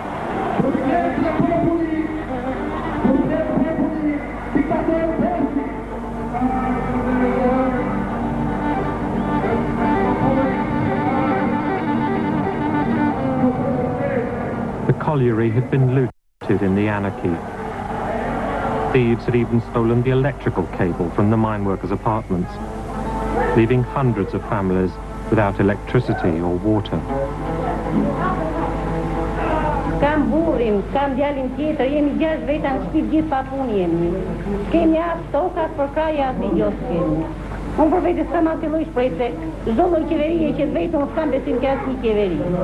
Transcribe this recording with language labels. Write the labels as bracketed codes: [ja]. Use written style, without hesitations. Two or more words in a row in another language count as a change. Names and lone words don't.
[en] The colliery had been looted in the anarchy. Thieves had even stolen the electrical cable from the mine workers' apartments, leaving hundreds of families without electricity or water. [sq] Kam burrin, kam djalin tjetër, jemi 6 veta në shtëpi, gjithë pa punë jemi. Kemi as tokat për kraj as një kemi. Unë për vetë s'kam asnjë lloj shpresë se çdo lloj qeverie që të vetë unë s'kam besim ke asnjë qeveri.